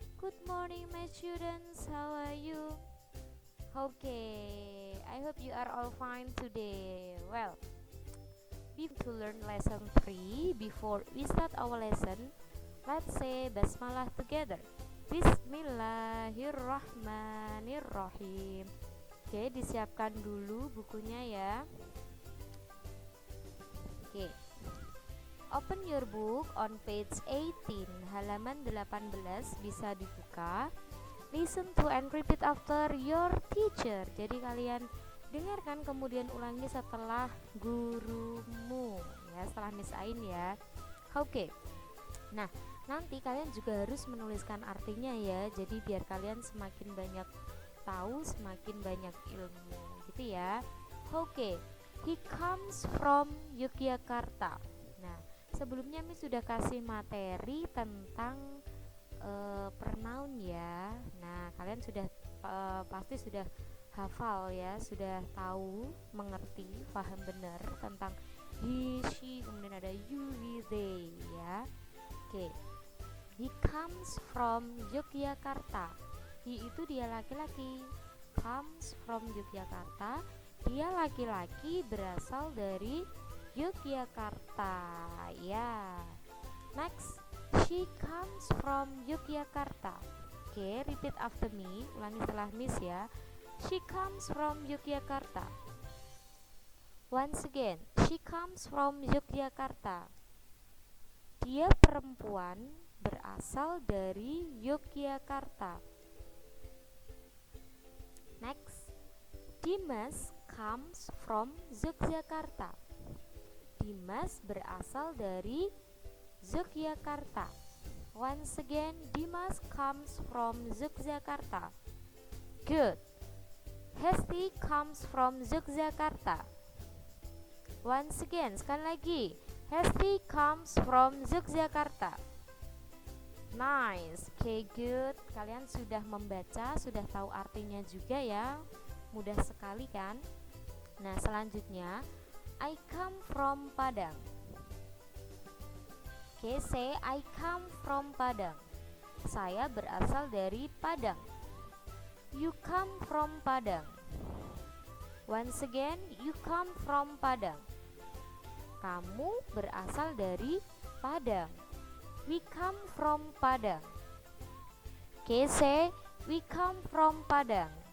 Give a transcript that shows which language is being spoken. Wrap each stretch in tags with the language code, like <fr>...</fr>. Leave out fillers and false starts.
<en>Good morning, my students. How are you? Okay, I hope you are all fine today. Well, to learn lesson 3, before we start our lesson, let's say basmalah together.</en> <ar>Bismillahirrahmanirrahim.</ar> <id>Oke, disiapkan dulu bukunya ya.</id> <en>Oke. Open your book on page 18,</en> <id>halaman 18 bisa dibuka.</id> <en>Listen to and repeat after your teacher.</en> <id>Jadi kalian dengarkan kemudian ulangi setelah gurumu ya, setelah Miss Ain ya. Oke. Nah, nanti kalian juga harus menuliskan artinya ya. Jadi biar kalian semakin banyak tahu, semakin banyak ilmu gitu ya. Oke.</id> <en>He comes from Yogyakarta.</en> <id>Nah, sebelumnya Miss sudah kasih materi tentang pronoun ya. Nah, kalian sudah pasti sudah hafal ya, sudah tahu, mengerti, paham benar tentang he, she, kemudian ada you, we, they ya. Oke.</id> <en>He comes from Yogyakarta.</en> <id>He itu dia laki-laki.</id> <en>Comes from Yogyakarta.</en> <id>Dia laki-laki berasal dari Yogyakarta ya.</id> <en>Next, she comes from Yogyakarta. Oke, repeat after me,</en> <id>ulangi setelah Miss ya.</id> <en>She comes from Yogyakarta. Once again, she comes from Yogyakarta.</en> <id>Dia perempuan berasal dari Yogyakarta.</id> <en>Next, Dimas comes from Yogyakarta.</en> <id>Dimas berasal dari Yogyakarta.</id> <en>Once again, Dimas comes from Yogyakarta. Good. Hesti comes from Yogyakarta. Once again,</en> <id>sekali lagi.</id> <en>Hesti comes from Yogyakarta. Nice. Okay, good.</en> <id>Kalian sudah membaca, sudah tahu artinya juga ya. Mudah sekali kan? Nah, selanjutnya,</id> <en>I come from Padang. Okay, say I come from Padang.</en> <id>Saya berasal dari Padang.</id> <en>You come from Padang. Once again, you come from Padang.</en> <id>Kamu berasal dari Padang.</id> <en>We come from Padang. Okay, say we come from Padang.</en>